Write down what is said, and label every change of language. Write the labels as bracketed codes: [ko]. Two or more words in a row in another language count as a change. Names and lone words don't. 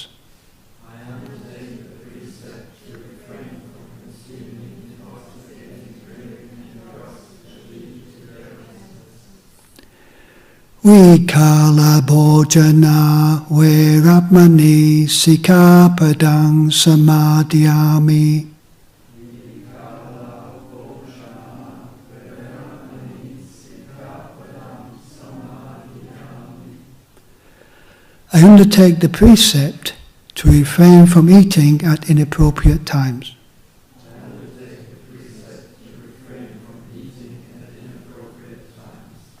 [en] I undertake the precept to refrain from consuming intoxicating drink and drugs that lead to carelessness. [pi] Vikala bhojana verapmani sikkhapadang samadhyami. [en] I undertake the precept to refrain from eating at inappropriate times. I undertake the precept to refrain from eating at inappropriate times.